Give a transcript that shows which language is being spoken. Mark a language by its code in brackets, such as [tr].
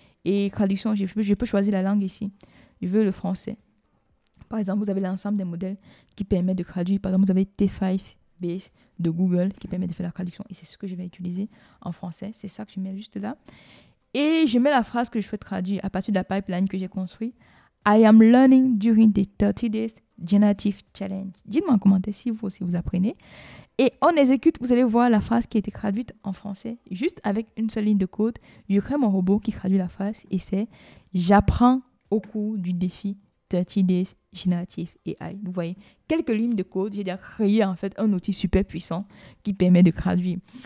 [fr] Et traduction, je peux choisir la langue ici. Je veux le français. Par exemple, vous avez l'ensemble des modèles qui permettent de traduire. Par exemple, vous avez T5 Base de Google qui permet de faire la traduction. Et c'est ce que je vais utiliser en français. C'est ça que je mets juste là. Et je mets la phrase que je souhaite traduire à partir de la pipeline que j'ai construite. [en] I am learning during the 30 days generative challenge. [fr] Dites-moi en commentaire si vous aussi vous apprenez. Et on exécute, vous allez voir la phrase qui a été traduite en français. Juste avec une seule ligne de code, je crée mon robot qui traduit la phrase et c'est « J'apprends au cours du défi 30 days generative AI ». Vous voyez, quelques lignes de code, j'ai déjà créé en fait un outil super puissant qui permet de traduire.